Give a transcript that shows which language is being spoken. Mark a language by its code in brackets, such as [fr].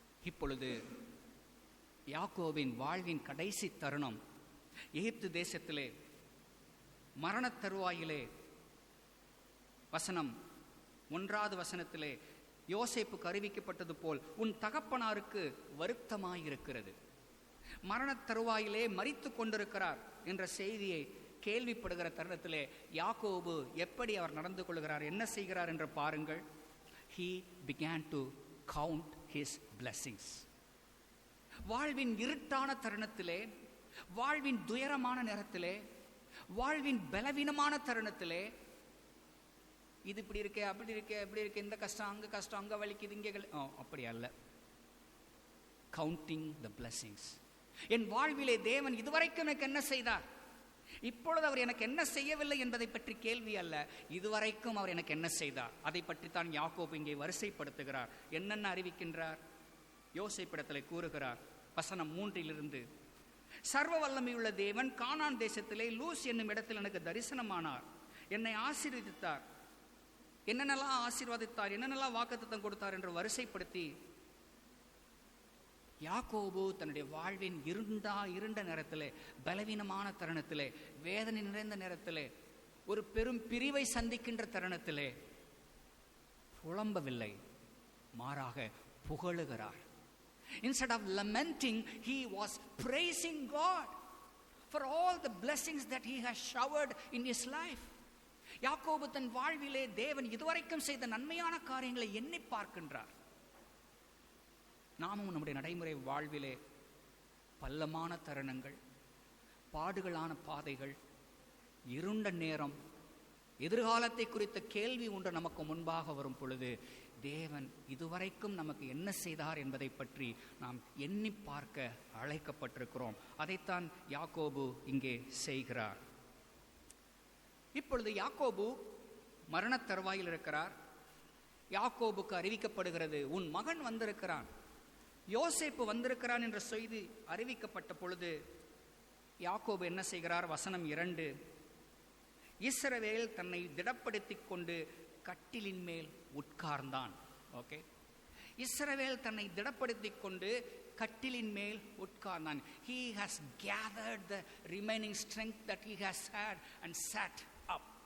[ta] இப்பொழுது யாக்கோபின் வாழ்வின் கடைசி தருணம் எகிப்து தேசத்திலே மரண தருவாயிலே வசனம் 1வது வசனத்திலே யோசேப்புக்கு அறிவிக்கப்பட்டது போல் உன் தகப்பனாருக்கு வருத்தமாயிருக்கிறது, மரண தருவாயிலே மரித்து கொண்டிருக்கிறார் என்ற செய்தியை கேள்விப்படுகிற தருணத்திலே யாக்கோபு எப்படி அவர் நடந்து கொள்கிறார், என்ன செய்கிறார் என்று பாருங்கள். [en] He began to count his blessings. [ta] வாழ்வின் இருட்டான தருணத்திலே, வாழ்வின் துயரமான நேரத்திலே, வாழ்வின் பலவீனமான தருணத்திலே, இது இப்படி இருக்கே, அப்படி இருக்கே, அப்படி இருக்கே, இந்த கஷ்டம், அங்க வலிக்குது, இங்கே அப்படி அல்ல. [en] Counting the blessings. [ta] என் வாழ்விலே தேவன் இதுவரைக்கும் எனக்கு என்ன செய்தார், இப்பொழுது அவர் எனக்கு என்ன செய்யவில்லை என்பதை பற்றி கேள்வி அல்ல, இதுவரைக்கும் அவர் எனக்கு என்ன செய்தார் அதை பற்றித்தான் யாக்கோபு இங்கே வரிசைப்படுத்துகிறார். என்னென்ன அறிவிக்கின்றார்? யோசேப்பிடத்திலே கூறுகிறார் வசனம் 3 சர்வ வல்லமையுள்ள தேவன் கானான் தேசத்திலே லூஸ் என்னும் இடத்தில் எனக்கு தரிசனமானார், என்னை ஆசீர்வதித்தார், என்னென்னலாம் ஆசீர்வதித்தார், என்னென்னலாம் வாக்குத்தத்தம் கொடுத்தார் என்று வரிசைப்படுத்தி யாக்கோபு தன்னுடைய வாழ்வின் இருண்ட நேரத்திலே, பலவீனமான தருணத்திலே, வேதனை நிறைந்த நேரத்திலே, ஒரு பெரும் பிரிவை சந்திக்கின்ற தருணத்திலே புலம்பவில்லை, மாறாக புகழுகிறார். [en] Instead of lamenting, he was praising God for all the blessings that he has showered in his life. [ta] யாக்கோபு தன் வாழ்விலே தேவன் இதுவரைக்கும் செய்த நன்மையான காரியங்களை எண்ணி பார்க்கின்றார். நாமும் நம்முடைய நடைமுறை வாழ்விலே பள்ளமான தருணங்கள், பாடுகளான பாதைகள், இருண்ட நேரம், எதிர்காலத்தை குறித்த கேள்வி ஒன்று நமக்கு முன்பாக வரும் பொழுது தேவன் இதுவரைக்கும் நமக்கு என்ன செய்தார் என்பதை பற்றி நாம் எண்ணி பார்க்க அழைக்கப்பட்டிருக்கிறோம். அதைத்தான் யாக்கோபு இங்கே செய்கிறார். இப்பொழுது யாக்கோபு மரணத் தருவாயில் இருக்கிறார். யாக்கோபுக்கு அறிவிக்கப்படுகிறது, உன் மகன் வந்திருக்கிறான், யோசேப்பு வந்திருக்கிறான் என்ற செய்தி அறிவிக்கப்பட்ட பொழுது யாக்கோபு என்ன செய்கிறார்? வசனம் 2, இஸ்ரவேல் தன்னை திடப்படுத்திக் கொண்டு கட்டிலின் மேல் உட்கார்ந்தான். ஓகே, இஸ்ரவேல் தன்னை திடப்படுத்திக் கொண்டு கட்டிலின் மேல் உட்கார்ந்தான். [en] He has gathered the remaining strength that he has had and sat up.